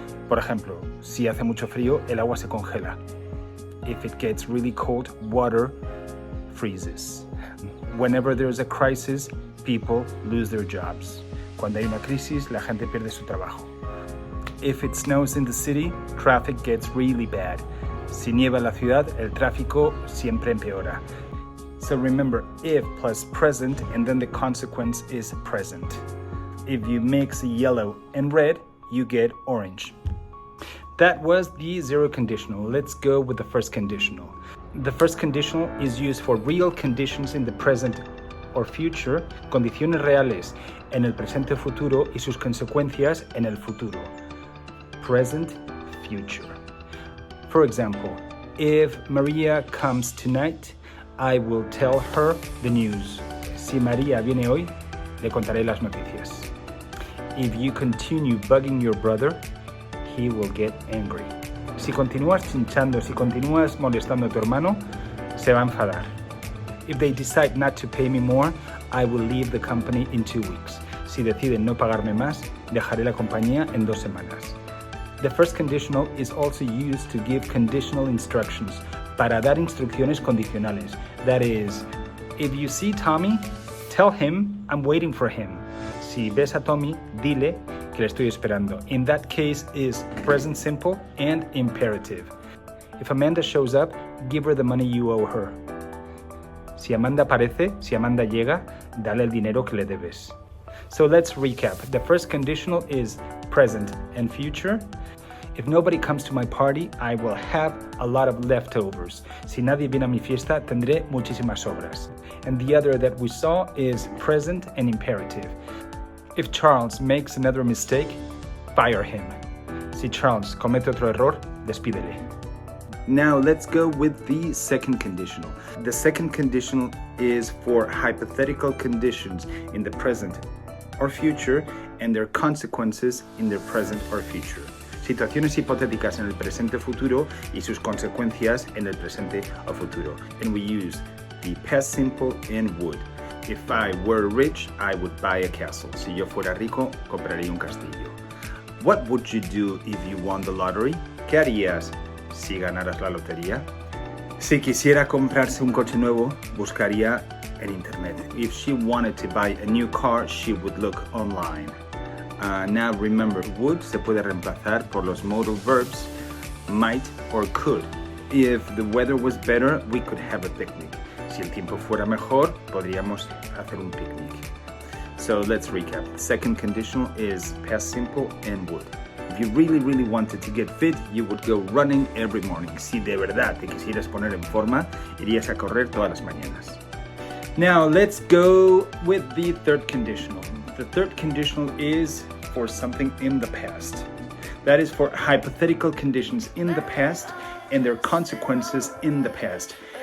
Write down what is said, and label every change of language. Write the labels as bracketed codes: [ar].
[es] Por ejemplo, si hace mucho frío, el agua se congela. [en] If it gets really cold, water freezes. Whenever there's a crisis, people lose their jobs. [es] Cuando hay una crisis, la gente pierde su trabajo. [en] If it snows in the city, traffic gets really bad. [es] Si nieva en la ciudad, el tráfico siempre empeora. [en] So remember, if plus present, and then the consequence is present. If you mix yellow and red, you get orange. That was the 0 conditional. Let's go with the first conditional. The first conditional is used for real conditions in the present or future, [es] condiciones reales en el presente o futuro y sus consecuencias en el futuro. [en] Present, future. For example, if Maria comes tonight, I will tell her the news. [es] Si María viene hoy, le contaré las noticias. [en] If you continue bugging your brother, he will get angry. [es] Si continúas chinchando, si continúas molestando a tu hermano, se va a enfadar. [en] If they decide not to pay me more, I will leave the company in 2 weeks. [es] Si deciden no pagarme más, dejaré la compañía en 2 semanas. [en] The first conditional is also used to give conditional instructions, [es] para dar instrucciones condicionales. [en] That is, if you see Tommy, tell him I'm waiting for him. [es] Si ves a Tommy, dile que le estoy esperando. [en] In that case is present simple and imperative. If Amanda shows up, give her the money you owe her. [es] Si Amanda aparece, si Amanda llega, dale el dinero que le debes. [en] So let's recap. The first conditional is present and future. If nobody comes to my party, I will have a lot of leftovers. [es] Si nadie viene a mi fiesta, tendré muchísimas sobras. [en] And the other that we saw is present and imperative. If Charles makes another mistake, fire him. [es] Si Charles comete otro error, despídele. [en] Now let's go with the second conditional. The second conditional is for hypothetical conditions in the present or future and their consequences in the present or future. [es] Situaciones hipotéticas en el presente o futuro y sus consecuencias en el presente o futuro. [en] And we use the past simple and would. If I were rich, I would buy a castle. [es] Si yo fuera rico, compraría un castillo. [en] What would you do if you won the lottery? [es] ¿Qué harías si ganaras la lotería? Si quisiera comprarse un coche nuevo, buscaría en internet. [en] If she wanted to buy a new car, she would look online. Now remember, would [es] se puede reemplazar por los [en] modal verbs might or could. If the weather was better, we could have a picnic. [es] Si el tiempo fuera mejor, podríamos hacer un picnic. [en] So let's recap. The second conditional is past simple and would. If you really wanted to get fit, you would go running every morning. [es] Si de verdad te quisieras poner en forma, irías a correr todas las mañanas. [en] Now let's go with the third conditional. The third conditional is for something in the past. That is for hypothetical conditions in the past and their consequences in the past.